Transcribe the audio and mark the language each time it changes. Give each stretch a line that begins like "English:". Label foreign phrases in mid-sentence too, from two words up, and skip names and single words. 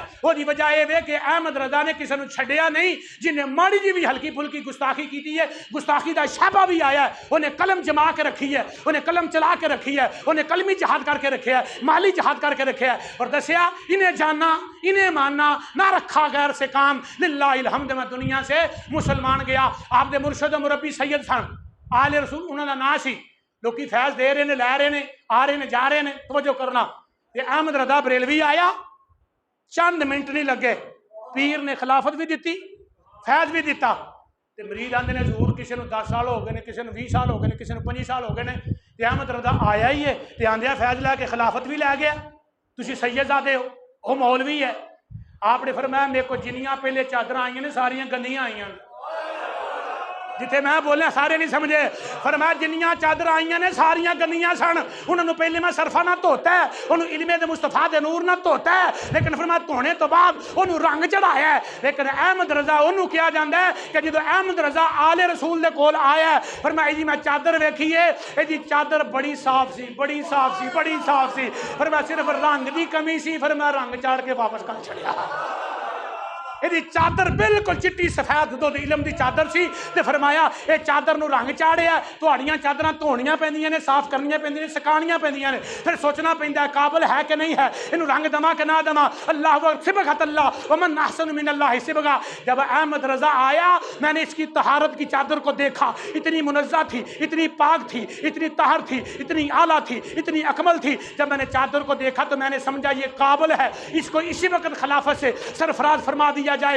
Punjabi: وہ دی وجہ یہ ہے کہ احمد رضا نے کسی نے چھڑیا نہیں، جنہیں ماڑی جی بھی ہلکی پھلکی گستاخی کی دی ہے، گستاخی دا شعبہ بھی آیا ہے، انہیں قلم جما کے رکھی ہے، انہیں قلم چلا کے رکھی ہے، انہیں قلمی جہاد کر کے رکھے ہے، مالی جہاد کر کے رکھے ہے، اور دسیا انہیں جاننا انہیں ماننا نہ رکھا غیر سے کام،
Urdu: للہ الحمد میں دنیا سے مسلمان گیا۔
Punjabi: آپ دے مرشد و مربی سید سن آل رسول، انہوں نے نا سی، لوکی فیض دے رہے نے، لے رہے نے، آ رہے نے، جا رہے نے، توجہ کرنا۔ یہ احمد رضا بریلوی آیا، چند منٹ نہیں لگے پیر نے خلافت بھی دیتی، فیض بھی دیتا، تے مرید آندے نے حضور کسی نے 10 سال ہو گئے نے، کسی نے 20 سال ہو گئے نے، کسی نے 25 سال ہو گئے نے، تے احمد رضا آیا ہی ہے تے آندیا فیض لے کے خلافت بھی لے گیا، تسی سید زادے ہو، وہ مولوی ہے۔ آپ نے فرمایا میرے کو جنیاں پہلے چادر آئیں نے ساریاں گندیاں آئیں، جتھے میں بولیا سارے نہیں سمجھے، فرمایا جنیاں چادر آئیاں نے ساریاں گندیاں سن، انہوں نے پہلے میں صرفہ نہ دھوتا ہے، انہوں علم دے مصطفیٰ دے نور نہ دھوتا ہے، لیکن فرمایا دھونے تو بعد انہوں رنگ چڑھایا ہے۔ لیکن احمد رضا انہوں کیا جاندہ ہے کہ جدو احمد رضا آل رسول دے کول آیا ہے، فرمایا جی میں چادر ویکھیے، جی چادر بڑی صاف سی، بڑی صاف سی، بڑی صاف سی، فرمایا صرف رنگ دی کمی سی، فرمایا رنگ چاڑ کے واپس کر چھڑیا۔ یہ چادر بالکل چٹی سفید دو علم دی چادر سی، تے فرمایا اے چادر نو رنگ چاڑیا، تہاڈیاں چادراں دھونیاں پیندیاں نے، صاف کرنیاں پیندیاں نے، سکانیاں پیندیاں نے، پھر سوچنا پیندا ہے قابل ہے کہ نہیں ہے، اینو رنگ دما کہ نہ دما،
Arabic: اللہ صبغۃ اللہ ومن احسن من اللہ صبغہ۔
Urdu: جب احمد رضا آیا میں نے اس کی طہارت کی چادر کو دیکھا، اتنی منزہ تھی، اتنی پاک تھی، اتنی طاہر تھی، اتنی اعلیٰ تھی، اتنی اکمل تھی۔ جب میں نے چادر کو دیکھا تو میں نے سمجھا یہ قابل ہے، اس کو اسی وقت خلافت سے سرفراز فرما دیا جائے۔